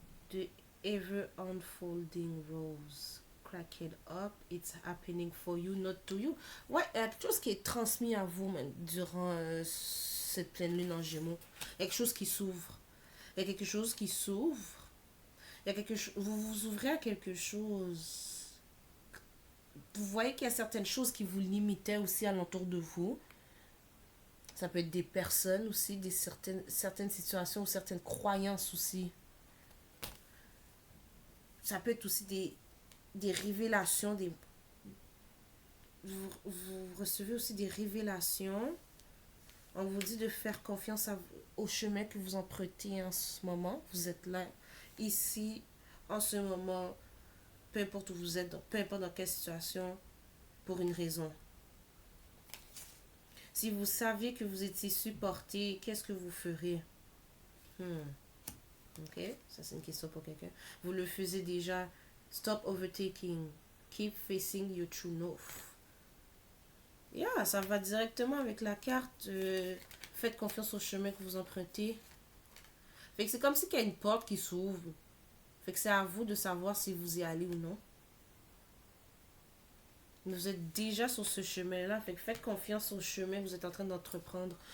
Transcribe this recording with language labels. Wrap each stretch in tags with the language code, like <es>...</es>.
<en>The ever unfolding rose. Crack it up. It's happening for you, not to you.</en> <fr>Ouais, il y a quelque chose qui est transmis à vous même, durant cette pleine lune en Gémeaux. Il y a quelque chose qui s'ouvre. Il y a quelque chose qui s'ouvre. Il y a quelque chose. Vous vous ouvrez à quelque chose. Vous voyez qu'il y a certaines choses qui vous limitaient aussi alentour de vous. Ça peut être des personnes aussi, certaines situations ou certaines croyances aussi. Ça peut être aussi des révélations, vous recevez aussi des révélations. On vous dit de faire confiance au chemin que vous empruntez en ce moment. Vous êtes là, ici, en ce moment, peu importe où vous êtes, peu importe dans quelle situation, pour une raison. Si vous saviez que vous étiez supporté, qu'est-ce que vous ferez? Ok, ça c'est une question pour quelqu'un. Vous le faisiez déjà.</fr> <en>Stop overtaking. Keep facing your true north.</en> <fr>Yeah, ça va directement avec la carte. Faites confiance au chemin que vous empruntez. Fait que c'est comme si qu'il y a une porte qui s'ouvre. Fait que c'est à vous de savoir si vous y allez ou non. Vous êtes déjà sur ce chemin-là. Fait que faites confiance au chemin que vous êtes en train d'entreprendre.</fr>